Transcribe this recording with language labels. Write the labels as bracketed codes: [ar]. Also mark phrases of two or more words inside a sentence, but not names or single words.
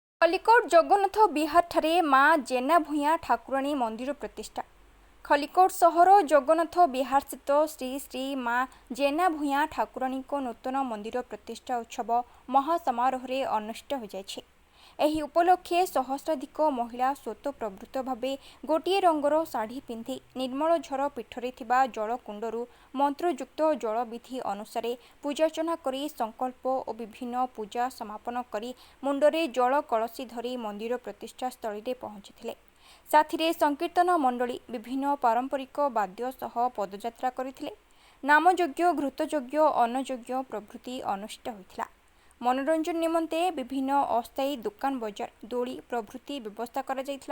[or] ଖଲିକୋଟ ଜଗନ୍ନାଥ ବିହାର ଠାରେ ମାଁ ଜେନା ଭୂୟା ଠାକୁରାଣୀ ମନ୍ଦିର ପ୍ରତିଷ୍ଠା। ଖଲିକୋଟ ସହର ଜଗନ୍ନାଥ ବିହାର ସ୍ଥିତ ଶ୍ରୀ ଶ୍ରୀ ମାଁ ଜେନା ଭୂୟା ଠାକୁରାଣୀ ନୂତନ ମନ୍ଦିର ପ୍ରତିଷ୍ଠା ଉତ୍ସବ ମହାସମାରୋହ ଅନୁଷ୍ଠିତ ହୋ ଜାୟଛି। ଏହି ଉପଲକ୍ଷେ ସହସ୍ରାଧିକ ମହିଳା ସ୍ୱତଃପ୍ରବୃତ୍ତ ଭାବେ ଗୋଟେ ରଙ୍ଗର ଶାଢ଼ୀ ପିନ୍ଧି ନିର୍ମଳ ଝର ପୀଠରେ ଥିବା ଜଳକୁଣ୍ଡରୂ ମନ୍ତ୍ରଯୁକ୍ତ ଜଳବିଧି ଅନୁସାର ପୂଜାର୍ଚ୍ଚନା କରୀ ସଙ୍କଳ୍ପ ଔର ବିଭିନ୍ନ ପୂଜା ସମାପନ କରୀ ମୁଣ୍ଡରେ ଜଳ କଳସୀ ଧରୀ ମନ୍ଦିର ପ୍ରତିଷ୍ଠା ସ୍ଥଳୀ ରେ ପହୁଞ୍ଚୀଥିଲେ। ସାଥିରେ ସଂକୀର୍ତ୍ତନ ମଣ୍ଡଳୀ ବିଭିନ୍ନ ପାରମ୍ପରିକ ବାଦ୍ୟ ସହ ପଦଯାତ୍ରା କରଥିଲେ। ନାମଯଜ୍ଞ ଘୃତଯଜ୍ଞ ଅନ୍ନଯଜ୍ଞ ପ୍ରଭୃତି ଅନୁଷ୍ଠିତ ହୋଇଥିଲା। ମନୋରଞ୍ଜନ ନିମନ୍ତେ ବିଭିନ୍ନ ଅସ୍ଥାୟୀ ଦୁକାନ ବଜାର ଦୋଲୀ ପ୍ରଭୃତି ବ୍ୟବସ୍ଥା କରା ଜାୟଥିଲା।